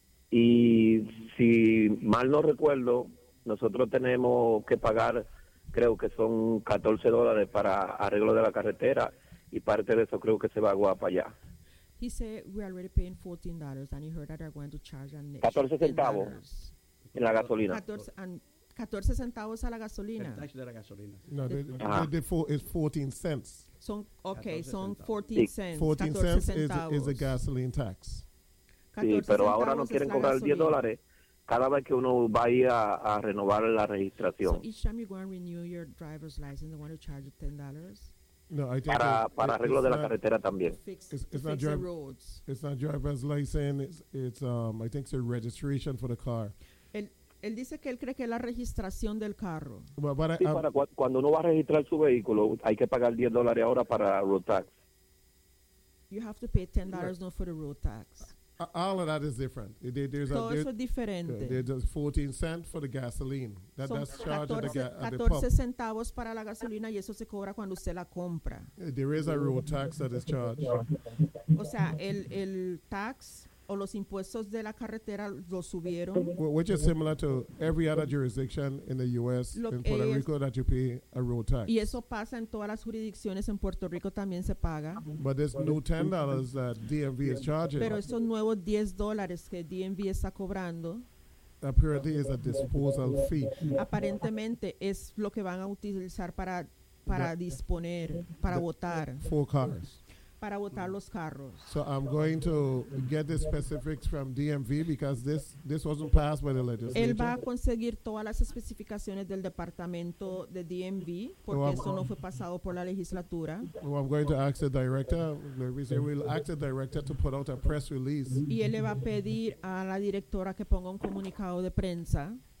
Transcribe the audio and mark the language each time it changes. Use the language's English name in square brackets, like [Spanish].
[Spanish] Y si mal no recuerdo, nosotros tenemos que pagar, creo que son $14 para arreglo de la carretera, y parte de eso creo que se va a Guapa allá. [English] He said we're already paying $14, and he heard that they're going to charge an extra [Spanish] $14 en la gasolina. 14 centavos a la gasolina. El tax de la gasolina. [English] No, the default is 14 cents. [Spanish] Son 14 cents. 14 [English] cents is a gasoline tax. [Spanish] Sí, pero ahora no quieren cobrar $10 cada vez que uno va a renovar la registración. [English] So each time you go and renew your driver's license, they want to charge you $10? No, I think [Spanish] para arreglo de la carretera también. [English] It's not driver's license. It's I think it's a registration for the car. [Spanish] Él dice que él cree que es la registración del carro. Cuando uno va a registrar su vehículo, hay que pagar $10 ahora para road tax. [English] You have to pay $10 now for the road tax. All of that is different. There's 14 cents for the gasoline. That's charged at the pump. [Spanish] 14 centavos para la gasolina y eso se cobra cuando usted la compra. [English] There is a road tax that is charged. [Spanish] O sea, el tax o los impuestos de la carretera lo subieron. [English] Which is similar to every other jurisdiction in the U.S. in Puerto Rico that you pay a road tax. [Spanish] Y eso pasa en todas las jurisdicciones. En Puerto Rico también se paga. [English] But there's new $10 that DMV is charging. [Spanish] Pero esos nuevos $10 que DMV está cobrando. [English] Apparently is a disposal fee. [Spanish] Aparentemente es lo que van a utilizar para disponer, para votar. [English] For cars. [Spanish] Para botar los carros. [English] So I'm going to get the specifics from DMV because this wasn't passed by the legislature. [Spanish] Él va a conseguir todas las especificaciones del departamento de DMV porque eso no fue pasado por la legislatura. [English] Well, I'm going to ask the director. We will ask the director to put out a press release. [Spanish] Y él le va a pedir a la directora que ponga un comunicado de prensa.